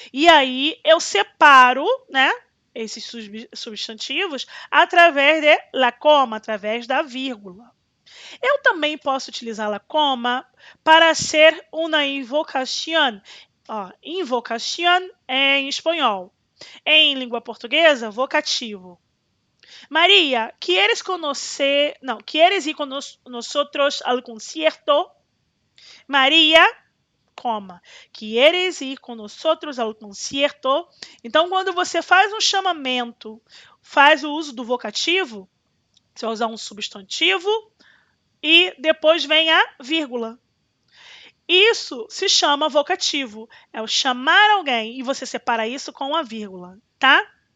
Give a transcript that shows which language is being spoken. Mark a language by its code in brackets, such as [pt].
[pt] E aí, eu separo, né, esses substantivos através de [es] la coma, [pt] através da vírgula. Eu também posso utilizar [es] la coma [pt] para ser uma invocación. Ó, invocación é em espanhol. Em língua portuguesa, vocativo. [es] María, ¿quieres ir con nosotros al concierto? María, coma. ¿Quieres ir [pt] com [es] nosotros al concierto? [pt] Então, quando você faz um chamamento, faz o uso do vocativo, você vai usar um substantivo e depois vem a vírgula. Isso se chama vocativo. É o chamar alguém e você separa isso com a vírgula, tá?